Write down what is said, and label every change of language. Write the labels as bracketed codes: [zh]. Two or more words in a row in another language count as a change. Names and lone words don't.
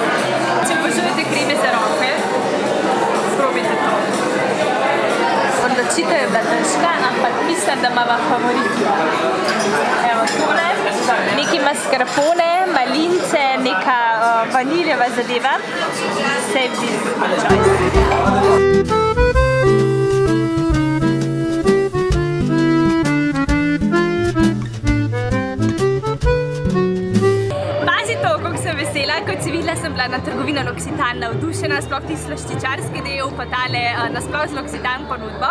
[sl] Če obožujete kreme za roke, probajte to. Odločitev je bila težka, ampak mislim, da imava favoritja. Evo tole, neki mascarpone, malince, neka vaniljeva zadeva. [en] Save this choice. [sl] Kot si videla, sem bila na trgovino L'Occitane navdušena, sploh ti slaščičarski del, pa tale nasploh z L'Occitane ponudbo.